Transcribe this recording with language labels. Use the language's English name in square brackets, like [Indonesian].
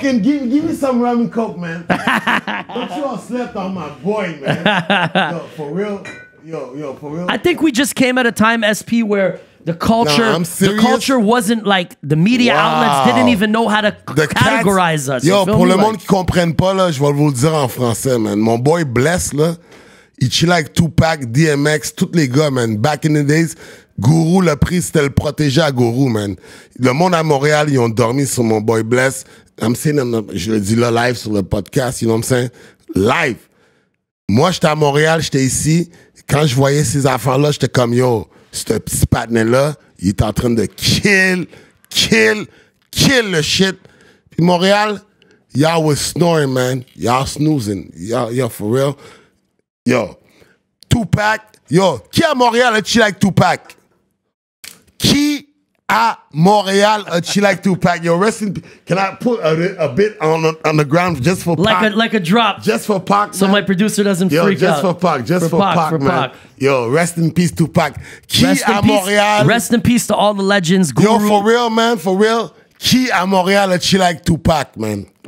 [English] Give me some rum and coke, man. Montreal slept on my boy, man. Yo, for real. Yo, for real. I think we just came at a time, SP, where the culture wasn't like, the media outlets didn't even know how to categorize us. [French] Yo, pour le monde qui comprenne pas, là, je vais vous le dire en français, man. Mon boy Bless, là, il chill avec Tupac, DMX, tous les gars, man. [English] Back in the days, [French] Guru, le prix, c'était le protégé à Guru, man. Le monde à Montréal, ils ont dormi sur mon boy Bless. [English] I'm saying, [French] je le dis là, live sur le podcast, [English] you know what I'm saying? Live. [French] Moi, j'étais à Montréal, j'étais ici. Quand je voyais ces affaires-là, j'étais comme, yo, ce petit patinet-là, il est en train de kill le shit. [English] Puis Montréal, y'all was snoring, man. Y'all snoozing. Y'all for real. Yo, Tupac. [French] Yo, qui à Montréal a chill avec Tupac? Qui à Montréal a chill avec Tupac? [English] Yo, rest in peace. Can I put a bit on the ground just for Pac? Like a drop. Just for Pac, so man. my producer doesn't freak out. Just for Pac, man. Yo, rest in peace, Tupac. [French] Qui à Montréal? [English] Rest in peace to all the legends. Guru. Yo, for real, man, for real. Qui à Montréal a chill like Tupac, man?